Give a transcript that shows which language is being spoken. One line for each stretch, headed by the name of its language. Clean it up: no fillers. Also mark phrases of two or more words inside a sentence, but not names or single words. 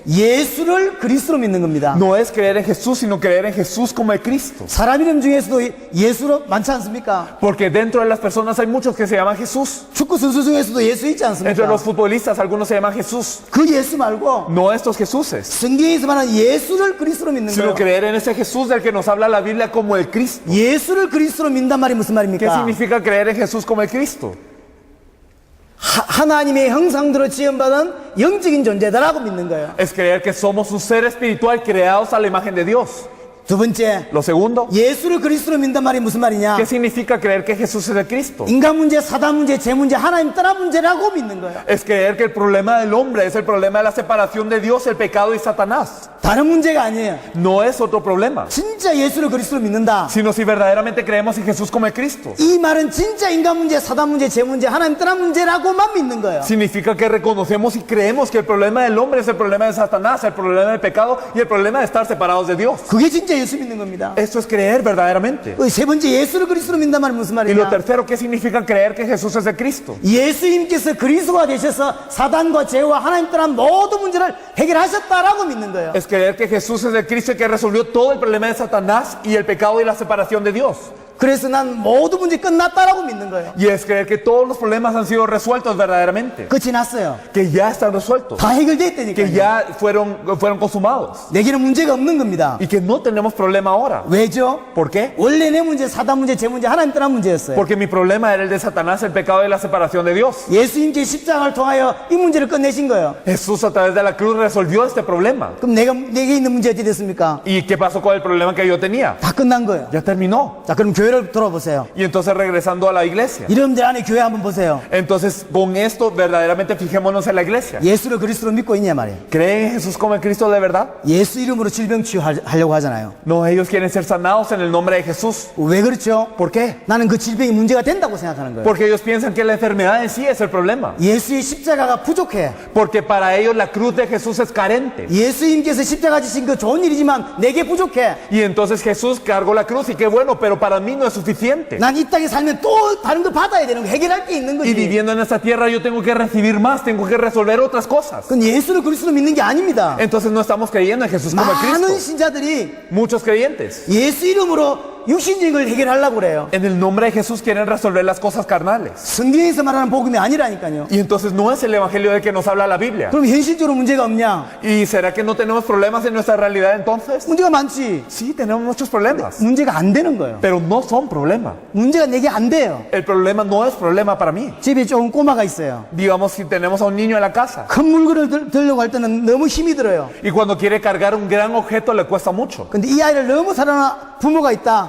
Korean: 예수를 그리스도로 믿는 겁니다.
Spanish: No es creer en Jesús, sino creer en Jesús como el Cristo.
Korean: 사람 이름 중에서도 예수로 많지 않습니까?
Spanish: Porque dentro de las personas hay muchos que se llaman Jesús.
Korean: 축구 선수 중에서도 예수 있지
Spanish: Entre
Korean: 않습니까?
Spanish: los futbolistas algunos se llaman Jesús.
Korean: 그 예수 말고
Spanish: No estos Jesuses,
Korean: 성경에서 말하는 예수를 그리스도로 믿는
Spanish: sino
Korean: 거예요.
Spanish: creer en ese Jesús del que nos habla la Biblia como el Cristo.
Korean: 예수를 그리스도로 믿는단 말이 무슨
Spanish: ¿Qué
Korean: 말입니까?
Spanish: significa creer en Jesús como el Cristo?
Korean: 하나님의 형상대로 지음받은 영적인 존재다라고 믿는 거예요.
Spanish: Es creer que somos un ser espiritual creados a la imagen de Dios.
Korean: 두 번째,
Spanish: Lo segundo,
Korean: 예수를 그리스도로 믿는단 말이 무슨 말이냐?
Spanish: ¿qué significa creer que Jesús es el Cristo?
Korean: 인간 문제, 사단 문제, 죄 문제, 하나님 따라 문제라고 믿는 거예요.
Spanish: Es creer que el problema del hombre es el problema de la separación de Dios, el pecado y Satanás.
Korean: 다른 문제가 아니에요.
Spanish: No es otro problema,
Korean: 진짜 예수를 그리스도로 믿는다.
Spanish: sino si verdaderamente creemos en Jesús como el Cristo.
Korean: 이 말은 진짜 인간 문제, 사단 문제, 죄 문제, 하나님 따라 문제라고만 믿는 거예요.
Spanish: Significa que reconocemos y creemos que el problema del hombre es el problema de Satanás, el problema del pecado y el problema de estar separados de Dios.
Korean: 그게 진짜 예수 믿는 겁니다.
Spanish: Esto es creer verdaderamente.
Korean: 세 번째, 예수를 그리스도로 믿는단 말은 무슨
Spanish: Y lo
Korean: 말이냐?
Spanish: tercero, ¿qué significa creer que Jesús es el Cristo?
Korean: 예수님께서 그리스도가 되셔서 사단과 죄와 하나님 따라 모든 문제를 해결하셨다라고 믿는 거예요.
Spanish: Es creer que Jesús es el Cristo que resolvió todo el problema de Satanás y el pecado y la separación de Dios.
Korean: 그래서 난 모든 문제 끝났다라고 믿는 거예요.
Spanish: Y es creer que todos los problemas han sido resueltos verdaderamente.
Korean: 그 지났어요.
Spanish: Que ya están resueltos.
Korean: 다 해결됐다니까요.
Spanish: Que ya fueron consumados.
Korean: 내게는 문제가 없는 겁니다.
Spanish: Y que no tenemos problema ahora.
Korean: 왜죠?
Spanish: ¿Por qué?
Korean: 원래 내 문제, 사단 문제, 죄 문제, 하나님 따라 문제였어요.
Spanish: Porque mi problema era el de Satanás, el pecado y la separación de Dios.
Korean: 예수님께 십자가를 통하여 이 문제를 끝내신 거예요.
Spanish: Jesús a través de la cruz resolvió este problema.
Korean: 그럼 내게 있는 문제 어떻게 됐습니까?
Spanish: ¿Y qué pasó con el problema que yo tenía?
Korean: 다 끝난 거예요.
Spanish: Ya terminó.
Korean: 자, 그럼 교회 교회를 돌아보세요.
Spanish: Y entonces regresando a la iglesia.
Korean: 여러분들 안에 교회 한번 보세요.
Spanish: Entonces con esto verdaderamente fijémonos en la iglesia.
Korean: 예수를 그리스도로 믿고 있냐 말이에요.
Spanish: ¿Creen en Jesús como el Cristo de verdad?
Korean: 예수 이름으로 질병 치유하려고 하잖아요.
Spanish: No, ellos quieren ser sanados en el nombre de Jesús.
Korean: 왜 그렇죠?
Spanish: ¿Por qué?
Korean: 나는 그 질병이 문제가 된다고 생각하는 거예요.
Spanish: Porque ellos piensan que la enfermedad en sí es el problema.
Korean: 예수의 십자가가 부족해.
Spanish: Porque para ellos la cruz de Jesús es carente.
Korean: 예수님께서 십자가 지신 거 좋은 일이지만 내게 부족해.
Spanish: Y entonces Jesús cargó la cruz y qué bueno, pero para mí no es suficiente.
Korean: 난 이 땅에 살면 또 다른 거 받아야 되는 거, 해결할 게 있는
Spanish: Y
Korean: 거지.
Spanish: viviendo en esta tierra yo tengo que recibir más, tengo que resolver otras cosas.
Korean: 그건 예수를 그리스도로 믿는 게 아닙니다.
Spanish: Entonces no estamos creyendo en Jesús como el
Korean: 많은
Spanish: Cristo.
Korean: 신자들이
Spanish: Muchos creyentes
Korean: 예수 이름으로 육신적인 걸 해결하려고 그래요.
Spanish: en el nombre de Jesús quieren resolver las cosas carnales.
Korean: 성경에서 말하는 복음이 아니라니까요.
Spanish: Y entonces no es el evangelio del que nos habla la Biblia.
Korean: 그럼 현실적으로 문제가 없냐?
Spanish: ¿Y será que no tenemos problemas en nuestra realidad entonces?
Korean: 문제가 많지.
Spanish: Sí, tenemos muchos problemas,
Korean: 문제가 안 되는 거예요.
Spanish: pero no son problema.
Korean: 문제가 내게 안 돼요.
Spanish: El problema no es problema para mí.
Korean: 집에 조금 꼬마가 있어요.
Spanish: Digamos si tenemos a un niño en la casa
Korean: 큰 물건을 들려고 할 때는 너무 힘이 들어요.
Spanish: y cuando quiere cargar un gran objeto le cuesta mucho.
Korean: 근데 이 아이를 너무 사랑하는 부모가 있다.